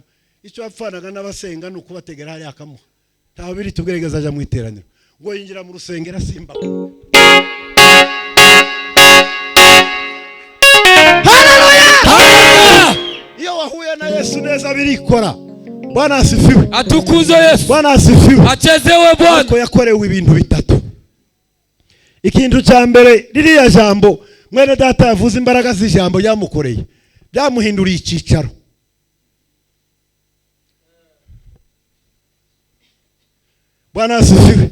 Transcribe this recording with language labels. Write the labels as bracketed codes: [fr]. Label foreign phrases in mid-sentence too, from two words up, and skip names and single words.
[rw] Icyo apfanaga n'abasenga nuko bategera hari akamuha. Ntaho biri tubweregeza aja mu iteraniro ngo yinjira mu rusengero asimba. Haleluya. Iyo wahuye na Yesu neza birikora. [sw] Bwana asifiwe. [rw] Atukuzwe Yesu. [sw] Bwana asifiwe. Achezewe Bwana. [rw] Ko yakorewe ibintu bitatu. Ikintu cya mbere ririya jambo mwene data yavuze imbaraga z'ijambo yamukoreye, byamuhinduriye icyicaro. [sw] Bwana asifiwe.